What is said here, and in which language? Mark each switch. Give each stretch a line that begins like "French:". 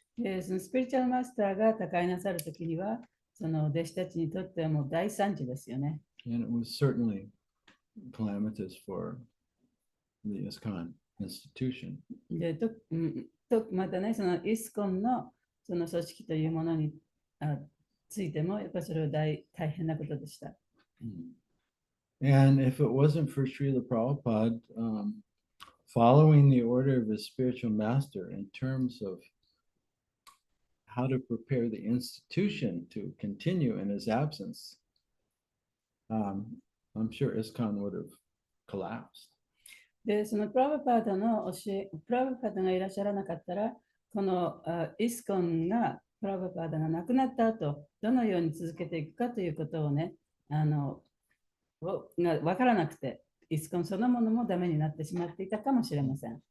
Japanese: で、そのスピリチュアルマスターが他界なさるときには、その弟子たちにとってはもう大惨事ですよね。
English: And it was certainly calamitous for the ISKCON institution.
Japanese: で、またね、そのイスコンのその組織というものについても、やっぱりそれは大変なことでした。
English: And if it wasn't for Srila Prabhupada following the order of his spiritual master in terms of how to prepare the institution to continue in his absence, I'm sure ISKCON would have collapsed.
Japanese: で、そのプラブパーダのプラブパーダがいらっしゃらなかったら、このイスコンがプラブパーダが亡くなった後、どのように続けていくかということをね、わからなくて、イスコンそのものもダメになってしまっていたかもしれません。